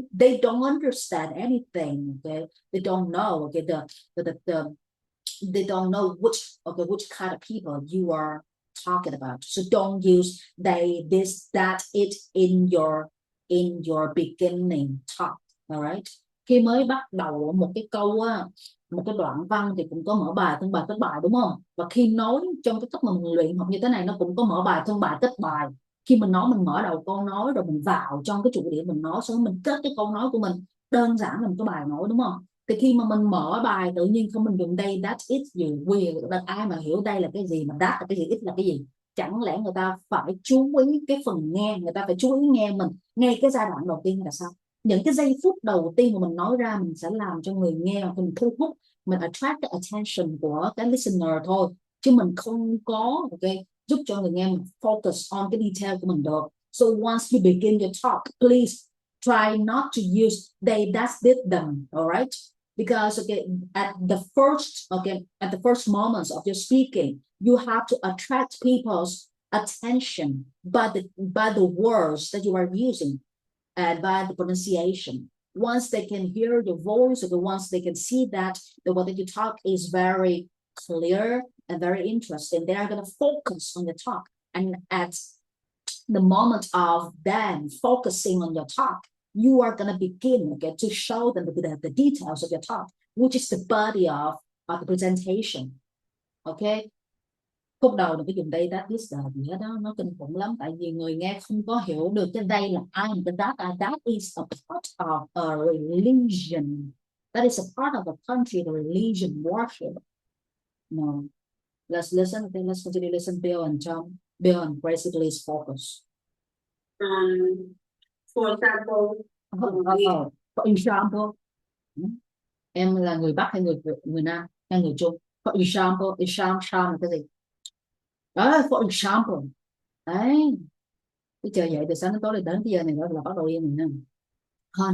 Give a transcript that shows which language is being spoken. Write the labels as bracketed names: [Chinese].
[English] They don't understand anything. Okay, they don't know. Okay, they don't know which kind of people you are talking about. So don't use they, this, that, it in your beginning talk. Alright. [Vietnamese] Khi mới bắt đầu một cái câu á, một cái đoạn văn thì cũng có mở bài, thân bài, kết bài, đúng không? Và khi nói trong cái cách mà mình luyện học như thế này, nó cũng có mở bài, thân bài, kết bài. Khi mình nói, mình mở đầu câu nói rồi mình vào trong cái chủ đề mình nói, xong mình kết cái câu nói của mình đơn giản là một cái bài nói, đúng không? Thì khi mà mình mở bài tự nhiên không mình dùng đây, that, it gì ai mà hiểu đây là cái gì, mà that là cái gì, it là cái gì. Chẳng lẽ người ta phải chú ý cái phần nghe, người ta phải chú ý nghe mình ngay cái giai đoạn đầu tiên là sao? Những cái giây phút đầu tiên mà mình nói ra, mình sẽ làm cho người nghe, mình thu hút, mình [English] attract the attention [Vietnamese] của cái [English] listener [Vietnamese] thôi, chứ mình không có giúp cho người nghe mình [English] focus on [Vietnamese] cái [English] detail [Vietnamese] của mình được. [English] So once you begin your talk, please try not to use they, that, this, them. All right, because at the first moments of your speaking, you have to attract people's attention by the words that you are using and by the pronunciation. Once they can hear your voice, or once they can see that the way that you talk is very clear and very interesting, they are going to focus on the talk. And at the moment of them focusing on your talk, you are going to begin to show them the details of your talk, which is the body of the presentation. Okay. [Vietnamese] Khúc đầu đừng có dùng đây, [English] that, this, that [Vietnamese] gì hết đó, nó kinh khủng lắm, tại vì người nghe không có hiểu được cái đây là ai, cái [English] that is a part of a religion, that is a part of a country, the religion worship. No, let's listen. Okay, let's continue. Listen, Bill and John. Bill and Gracie, please focus. For example, For example, [Vietnamese] em là người Bắc hay người Nam hay người Trung? [English] For example, [Vietnamese] example là cái gì? Đó, [English] for example. [Vietnamese] Đấy. Cái chờ vậy từ sáng đến tối đến bây giờ này là bắt đầu yên rồi nè.